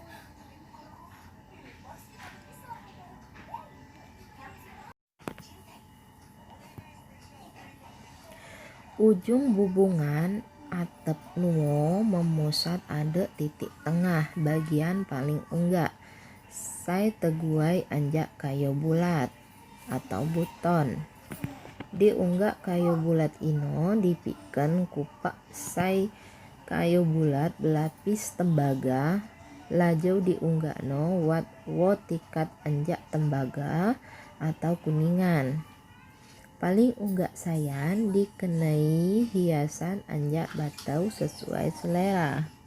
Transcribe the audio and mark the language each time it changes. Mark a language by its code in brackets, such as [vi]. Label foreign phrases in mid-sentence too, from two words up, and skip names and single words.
[ljp] Ujung bubungan atep nuo memusat ada titik tengah bagian paling enggak sai teguai anjak kayu bulat atau buton. Diunggah kayu bulat ino dipikeun kupak sai kayu bulat belapis tembaga lajau diunggahno wat wo tikat anjak tembaga atau kuningan. Paling unggah sayan dikenai hiasan anjak batau sesuai selera.